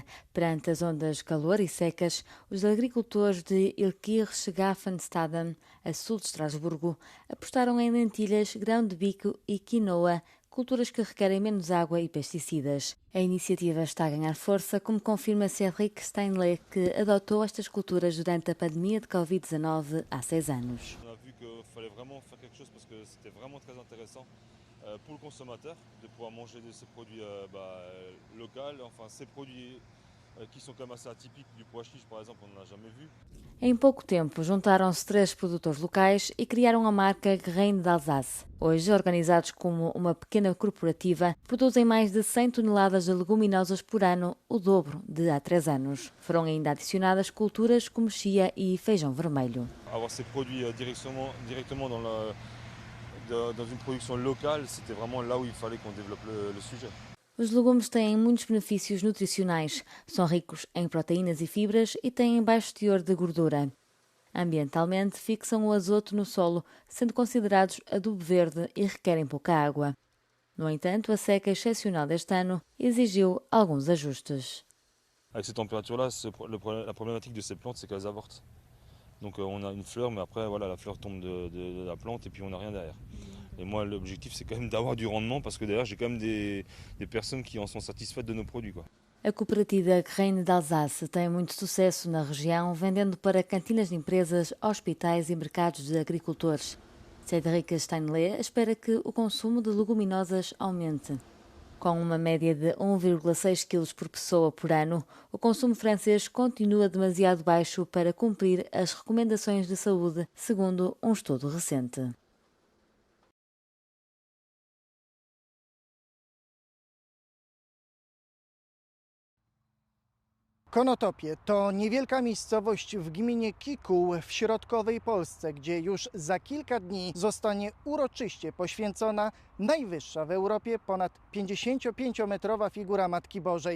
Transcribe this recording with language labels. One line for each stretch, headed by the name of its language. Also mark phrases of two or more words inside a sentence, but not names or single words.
Portuguese: Perante as ondas de calor e secas, os agricultores de Ilkirch-Schafenstaden, a sul de Estrasburgo, apostaram em lentilhas, grão de bico e quinoa, culturas que requerem menos água e pesticidas. A iniciativa está a ganhar força, como confirma Cédric Steinle, que adotou estas culturas durante a pandemia de Covid-19 há 6 anos.
French: Pour le consommateur, de pouvoir manger de ces produits locaux, enfin ces produits qui sont comme assez atypiques du pois chiche, par exemple, on n'en a jamais vu.
Portuguese: Em pouco tempo, juntaram-se 3 produtores locais e criaram a marca Grain d'Alsace. Hoje, organizados como uma pequena corporativa, produzem mais de 100 toneladas de leguminosas por ano, o dobro de há 3 anos. Foram ainda adicionadas culturas como chia e feijão vermelho.
French: Avoir ces produits directement dans une production locale, c'était vraiment là où il fallait qu'on développe le sujet.
Portuguese: Os legumes têm muitos benefícios nutricionais, são ricos em proteínas e fibras e têm baixo teor de gordura. Ambientalmente, fixam o azoto no solo, sendo considerados adubo verde e requerem pouca água. No entanto, a seca excepcional deste ano exigiu alguns ajustes.
French: Avec ces températures-là, la problématique de ces plantes, c'est qu'elles avortent. Donc on a une fleur, mais après voilà, la fleur tombe de la plante et puis on n'a rien derrière. Et moi l'objectif c'est quand même d'avoir du rendement parce que derrière j'ai quand même des personnes qui en sont satisfaites de nos produits, quoi.
Portuguese: A cooperativa Grain d'Alsace tem muito sucesso na região, vendendo para cantinas de empresas, hospitais e mercados de agricultores. Cédric Steinle espera que o consumo de leguminosas aumente. Com uma média de 1,6 kg por pessoa por ano, o consumo francês continua demasiado baixo para cumprir as recomendações de saúde, segundo um estudo recente.
Polish: Konotopie to niewielka miejscowość w gminie Kikuł w środkowej Polsce, gdzie już za kilka dni zostanie uroczyście poświęcona najwyższa w Europie ponad 55-metrowa figura Matki Bożej.